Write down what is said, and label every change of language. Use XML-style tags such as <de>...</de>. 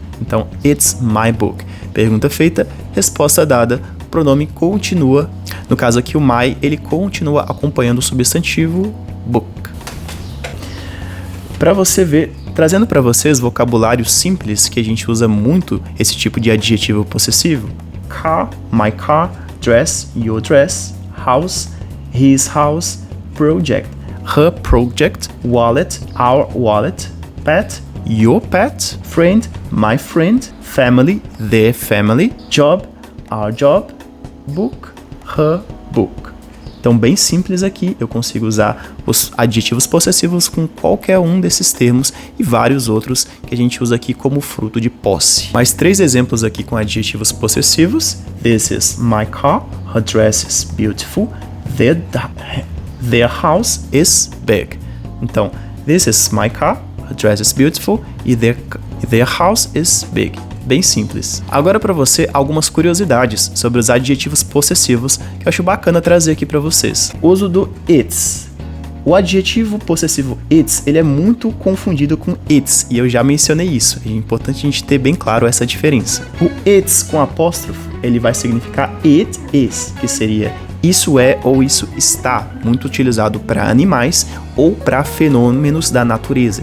<pt>Então,</pt> <en>it's my book.</en> <pt>Pergunta feita, resposta dada, pronome continua. No caso aqui, o my, ele continua acompanhando o substantivo book. Para você ver, trazendo para vocês vocabulário simples, que a gente usa muito esse tipo de adjetivo possessivo.</pt> <en>Car, my car, dress, your dress, house, his house, project, her project, wallet, our wallet, pet, your pet, friend, my friend, family, their family, job, our job, book, her book.</en> <pt>Então, bem simples aqui, eu consigo usar os adjetivos possessivos com qualquer um desses termos e vários outros que a gente usa aqui como fruto de posse. Mais 3 exemplos aqui com adjetivos possessivos.</pt> <en>This is my car, her dress is beautiful, their house is big.</en> <pt>Então,</pt> <en>this is my car, her dress is beautiful e their house is big.</en> <pt>Bem simples. Agora para você algumas curiosidades sobre os adjetivos possessivos que eu acho bacana trazer aqui para vocês. O uso do its. O adjetivo possessivo its, ele é muito confundido com its, e eu já mencionei isso. É importante a gente ter bem claro essa diferença. O its com apóstrofo, ele vai significar it is, que seria isso é ou isso está, muito utilizado para animais ou para fenômenos da natureza.</pt>